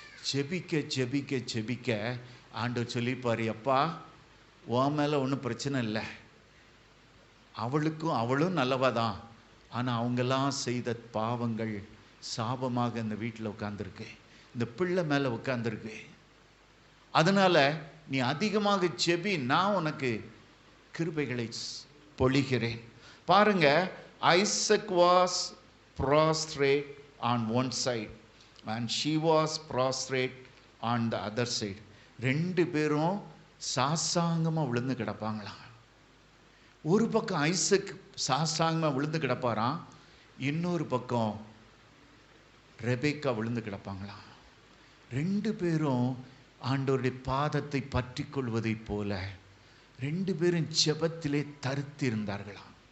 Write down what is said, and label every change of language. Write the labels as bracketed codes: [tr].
[ta] ஜெபிக்க ஜெபிக்க ஜெபிக்க ஆண்டவர் சொல்லிப்பார், அப்பா உன் மேலே ஒன்றும் பிரச்சனை இல்லை, அவளும் நல்லவா தான், ஆனால் அவங்கெல்லாம் செய்த பாவங்கள் சாபமாக இந்த வீட்டில் உட்காந்துருக்கு, இந்த பிள்ளை மேலே உட்காந்துருக்கு. அதனால் நீ அதிகமாக ஜெபி, நான் உனக்கு கிருபைகளை பொழிகிறேன். [en] பாருங்க, Isaac was prostrate on one side and she was prostrate on the other side. [ta] ரெண்டு பேரும் சாசாங்கமாக விழுந்து கிடப்பாங்களாம். ஒரு பக்கம் ஐசக் சாசாங்கமாக விழுந்து கிடப்பாராம், இன்னொரு பக்கம் ரெபேக்கா விழுந்து கிடப்பாங்களாம். ரெண்டு பேரும் ஆண்டவருடைய பாதத்தை பற்றி கொள்வதைப் போல ரெண்டு பேரும் ஜெபத்திலே தரித்திருந்தார்களாம்.